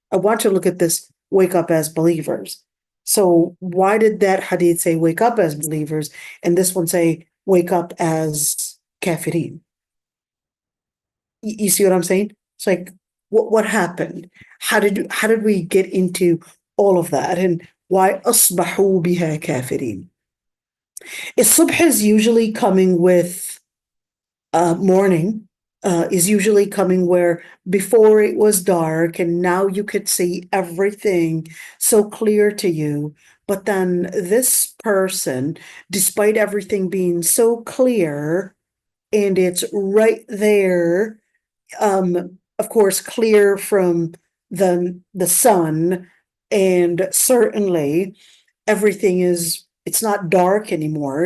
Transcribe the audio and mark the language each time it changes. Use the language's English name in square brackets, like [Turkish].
[English] I want to look at this wake up as believers. So why did that hadith say wake up as believers and this one say wake up as kafirin? You see what I'm saying? It's like, what happened? How did we get into all of that? And why [Arabic] أصبحوا بها كافرين? [English] Subh is usually coming with morning, is usually coming where before it was dark and now you could see everything so clear to you. But then this person, despite everything being so clear and it's right there, of course, clear from the sun, and certainly everything it's not dark anymore.